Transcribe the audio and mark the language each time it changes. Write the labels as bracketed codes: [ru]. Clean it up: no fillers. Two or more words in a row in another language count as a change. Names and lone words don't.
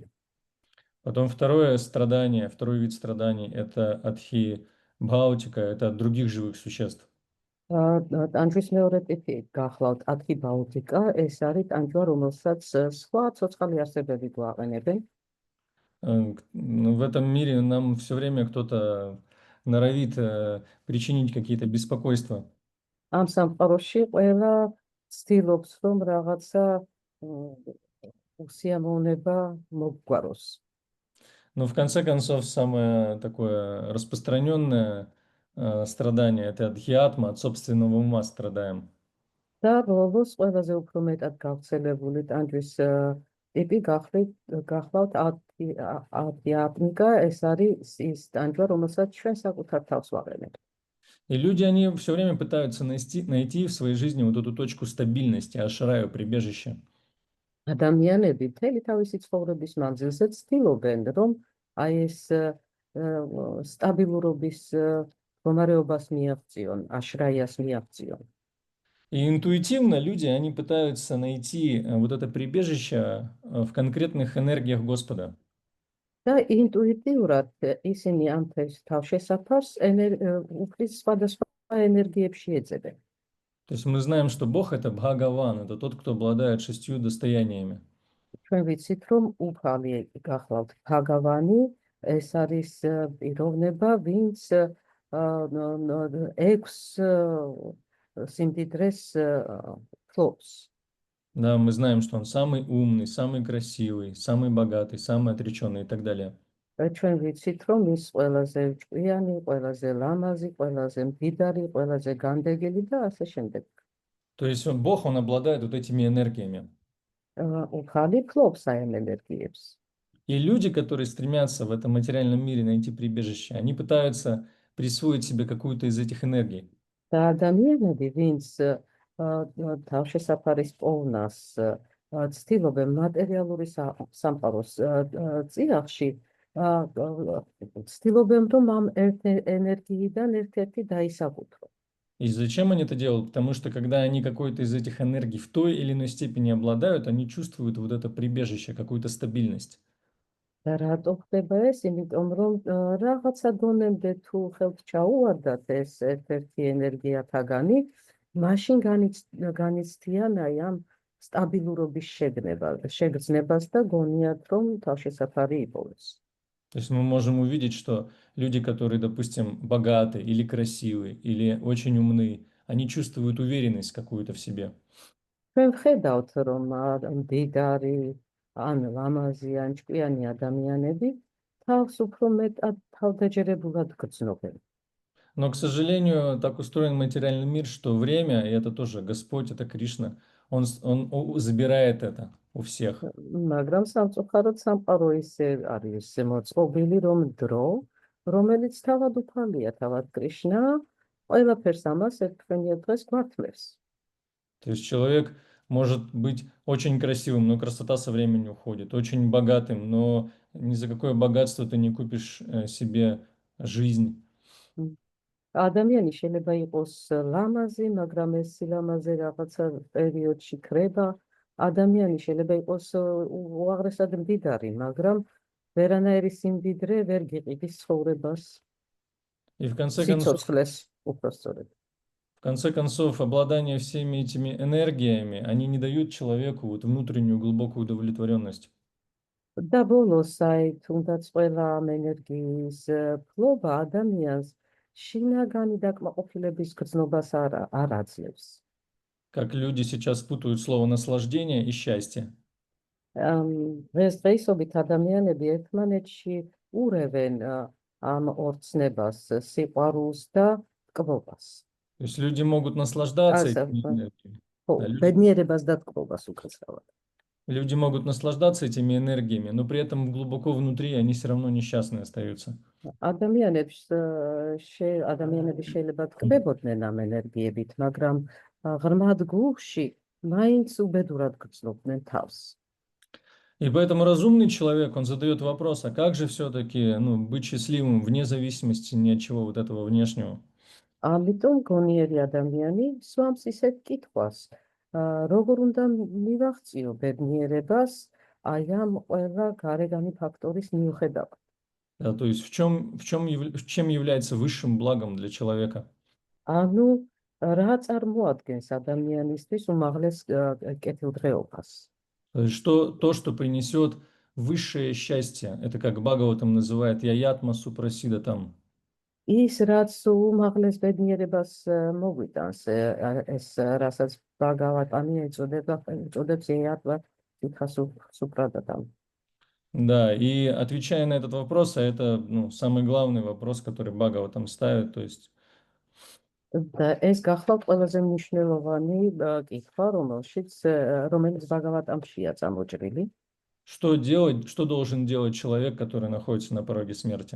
[ru] Потом второй вид страданий – это [sa] अधि भौतिक, [ru] это от других живых существ. [ka] ტანჯვის მეორე ტიპი გახლავთ [sa] अधि भौतिक, [ka] ეს არის ტანჯვა, რომელსაც სხვა ცოცხალი არსებები გვაყენებენ. [ru] В этом мире нам все время кто-то норовит причинить какие-то беспокойства. [ka] ამ სამყაროში ყველა ცდილობს, რომ რაღაცა უსიამოვნება მოგგვაროს. [ru] Но в конце концов, самое такое распространенное страдание – это адхиатма, от собственного ума страдаем. [ka] და ბოლოს ყველაზე უფრო მეტად გავრცელებული ტანჯვის ტიპი გახლავთ ადჰიატმიკა, ეს არის ის ტანჯვა, რომელსაც ჩვენ საკუთარ თავს ვაყენებთ. [ru] И люди, они все время пытаются найти в своей жизни вот эту точку стабильности, ашраю, прибежище. [ka] ადამიანები მთელი თავისი ცხოვრების მანძილზე ცდილობენ, რომ აი ეს სტაბილურობის მდგომარეობას მიაღწიონ, აშრაიას მიაღწიონ. [ru] И интуитивно люди, они пытаются найти вот это прибежище в конкретных энергиях Господа. [ka] და ინტუიტიურად ისინი ამ თავშესაფარს უფლის სხვადასხვა ენერგიებში ეძებენ. [ru] То есть мы знаем, что Бог – это Бхагаван, это тот, кто обладает 6 достояниями. [ka] ჩვენ ვიცით, რომ უფალი გახლავთ ბჰაგავანი, ეს არის პიროვნება, ვინც 6 სიმდიდრეს ფლობს. [ru] Да, мы знаем, что он самый умный, самый красивый, самый богатый, самый отреченный и так далее. [ka] ჩვენ ვიცით, რომ ის ყველაზე ჭკვიანი, ყველაზე ლამაზი, ყველაზე მდიდარი, ყველაზე განდეგელი და ასე შემდეგ. [ru] То есть Бог, он обладает вот этими энергиями. [ka] უფალი ფლობს აი ამ ენერგიებს. [ru] И люди, которые стремятся в этом материальном мире найти прибежище, они пытаются присвоить себе какую-то из этих энергий. [ka] და ადამიანები, ვინც თავშესაფარის პოვნას ცდილობენ მატერიალური სამყაროს წიაღში, ცდილობენ, რომ ამ ენერგიიდან ერთ-ერთი დაისაბუთრო. [ru] И зачем они это делают? Потому что когда они какой-то из этих энергий в той или иной степени обладают, они чувствуют вот это прибежище, какую-то стабильность. [ka] და რატო ხდება ეს? იმიტომ რომ რაღაცა დონემდე თუ ხელთ ჩაუვარდათ ეს ერთ-ერთი ენერგიათაგანი, მაშინ განიცდიან აი ამ სტაბილურობის შეგრძნებას და გონიათ, რომ თავშესაფარი იპოვეს. [ru] То есть мы можем увидеть, что люди, которые, допустим, богаты или красивые, или очень умны, они чувствуют уверенность какую-то в себе. [ka] ჩვენ ვხედავთ, რომ მდიდარი ან ლამაზი ან ჭკვიანი ადამიანები თავს უფრო მეტად თავდაჯერებულად გრძნობენ. [ru] Но, к сожалению, так устроен материальный мир, что время, и это тоже Господь, это Кришна, он забирает это у всех. [ka] მაგრამ სამწუხაროდ სამყარო ისე არის მოწყობილი, რომ დრო, რომელიც თავად უფალია, თავად კრიშნა, ყველაფერს ამას ერთგვარად დღეს გვართმევს. [ru] То есть человек может быть очень красивым, но красота со временем уходит, очень богатым, но ни за какое богатство ты не купишь себе жизнь. [ka] ადამიანი შეიძლება იყოს ლამაზი, მაგრამ ეს სილამაზე რაღაცა პერიოდში ქრება. ადამიანი შეიძლება იყოს უაღრესად მდიდარი, მაგრამ ვერანაირი სიმდიდრე ვერ გიყიდის ცხოვრებას. [ru] И в [ka] სიცოცხლეს უпростորად. [ru] в конце концов, обладание всеми этими энергиями, они не дают человеку вот внутреннюю глубокую удовлетворенность. [ka] და ბოლოს აი თუნდაც ყველა ამ ენერგიის ფლობა ადამიანს შინაგანი დაკმაყოფილების გრძნობას არ აძლევს. [ru] Как люди сейчас путают слово наслаждение и счастье. [ka] დღესდღეობით ადამიანები ერთმანეთში ურევენ ამ ორ ცნებას, სიყვარულს და ტკბობას. [ru] То есть люди могут наслаждаться этими энергиями. [ka] ბედნიერებას და ტკბობას უკაცრავად. [ru] Люди могут наслаждаться этими энергиями, но при этом глубоко внутри они все равно несчастны остаются. [ka] ადამიანები შეიძლება ტკბებოდნენ ამ ენერგიებით, მაგრამ ღრმად გულში მაინც უბედურად გრძნობდნენ თავს. [ru] И поэтому разумный человек, он задает вопрос, а как же все-таки быть счастливым вне зависимости ни от чего вот этого внешнего? [ka] ამიტომ გონიერი ადამიანი სვამს ისეთ კითხვას, როგორ უნდა მივაღწიო ბედნიერებას აი ამ ყველა გარეგანი ფაქტორის მიუხედავად. [ru] Да, то есть чем является высшим благом для человека? [ka] ანუ რა წარმოადგენს ადამიანისთვის უმაღლეს კეთილდღეობას? [ru] То есть то, что принесет высшее счастье, это как Бхагаватам называет [sa] ययात्मा सुप्रसीद [ru] там. [ka] ის რაც უმაღლეს ბედნიერებას მოგვიტანს, ეს რასაც ბაგავატანი ეწოდებს [sa] यात्मा सुप्रदताम्. [ru] Да, и отвечая на этот вопрос, а это самый главный вопрос, который Бхагаватам ставит, то есть [ka] და ეს გახლავთ ყველაზე მნიშვნელოვანი კითხვა, რომელიც ბაგავატამშია წამოჭრილი. [ru] что должен делать человек, который находится на пороге смерти?